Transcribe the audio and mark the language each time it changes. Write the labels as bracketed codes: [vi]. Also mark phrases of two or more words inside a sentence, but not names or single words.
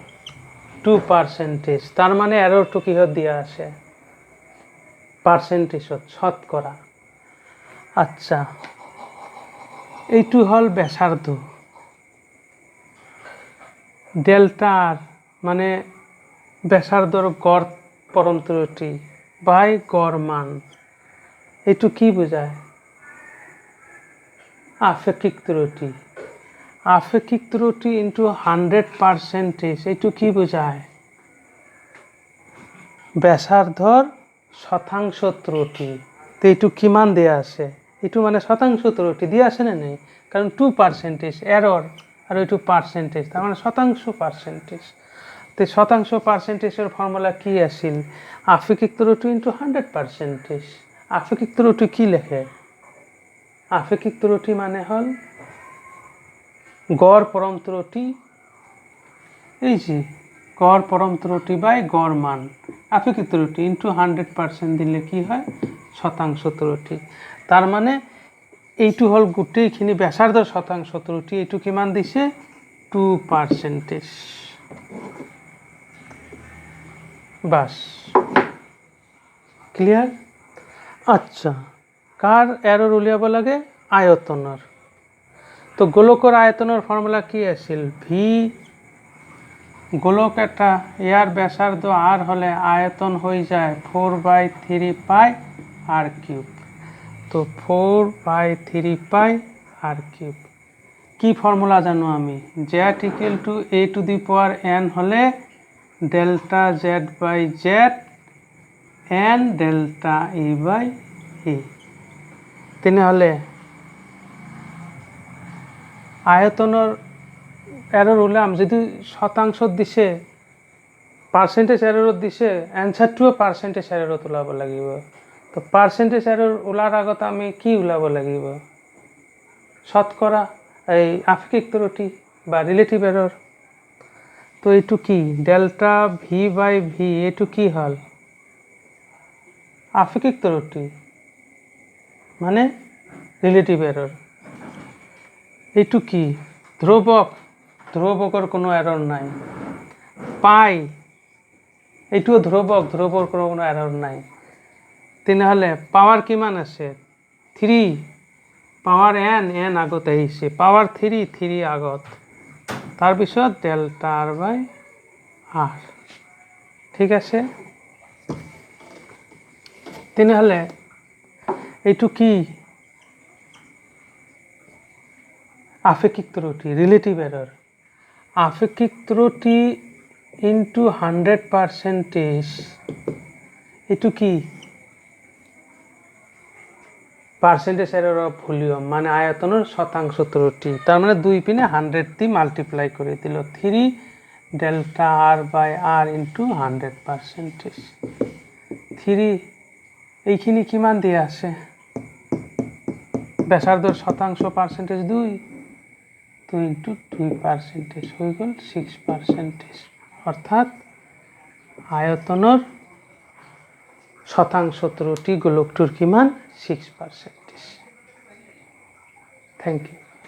[as] 2% তার মানে এররটো কিহত দিয়া আছে পার্সেন্টেজত শতকরা আচ্ছা এইটো হল ব্যাসার্ধ ডেল্টার মানে ব্যাসার্ধর গড় পরম ত্রুটি বাই গড় মান এইটো কি বোঝায় আপেক্ষিক ত্রুটি ইন্টু 100% এইটো কি বোঝায় ব্যাসার্ধর শতাংশ ত্রুটি তো এইটো কিমান দেয়া আছে এইটো মানে শতাংশ ত্রুটি দিয়া আছে না নাই কারণ 2% এরর আর এইটো পার্সেন্টেজ তার মানে শতাংশ পার্সেন্টেজ তো শতাংশ পার্সেন্টেজের ফর্মুলা কি আছিল আপেক্ষিক ত্রুটি ইন্টু 100% আপেক্ষিক ত্রুটি কি লেখে? আপেক্ষিক ত্রুটি মানে হল গড় পরম ত্রুটি, এই যে গড় পরম ত্রুটি বাই গড় মান। আপেক্ষিক ত্রুটি ইন্টু 100% দিলে কি হয়? শতাংশ ত্রুটি। তার মানে এইটু হল গোটেইখিনি ব্যাসার্ধ শতাংশ ত্রুটি। এইটু কিমান দিছে? 2%। বাস, ক্লিয়ার? আচ্ছা, কার এরর উলিয়াব লাগে? আয়তনৰ। তো গোলকৰ আয়তনৰ ফৰ্মুলা কি আছিল? ভি, গোলক এটা ইয়ার ব্যাসার্ধ আর হলে আয়তন হয়ে যায় 4/3 [en] pi r cube. তো 4/3 pi r cube. [as] কি ফর্মুলা জানো আমি? [en] z equal to a to the power n হলে delta z by z n delta e by e. [as] তেনেহলে আয়তনৰ এরর উলাম যদি শতাংশ দিছে, [en] percentage errorত [as] দিছে, এনসারটিও [en] percentage errorত [as] ওলাব লাগিব। তো [en] percentage error [as] ওলার আগত আমি কি ওলাব লাগিব? শতকরা, এই আপেক্ষিক ত্রুটি বা [en] relative error. [as] তো এইটু কি? [en] delta v by v, [as] এইটু কি হল? আপেক্ষিক ত্রুটি মানে [en] relative error. [as] এইটু কি? ধ্রুবক, ধ্রুবকর কোনো এরর নাই। পাই, এইটুও ধ্রুবক, ধ্রুবক কোনো এরর নাই। তেনেহলে পাওয়ার কিমান আছে? 3, পাওয়ার n, n আগত আহিছে, পাওয়ার 3, 3 আগত, তাৰপিছত [en] delta r by r. [as] ঠিক আছে? তেনেহলে এইটু কি? আপেক্ষিক ত্রুটি, [en] relative error. [as] আপেক্ষিক ত্রুটি ইন্টু 100%, এইটু কি? [en] percentage error of volume [as] মানে আয়তনের শতাংশ ত্রুটি। তার মানে 2 পিনে 100 দিয়ে মাল্টিপ্লাই করে দিল, 3 [en] delta r by r into [as] 100%। 3 এইখিনি কিমান দিয়ে আছে? ব্যাসার্ধর শতাংশ পার্সেন্টেজ 2, 2 ইন্টু 2% হয়ে গেল 6%। অর্থাৎ আয়তনের শতাংশ ত্রুটি গোলকটির কিমান? 6%। [en] thank you.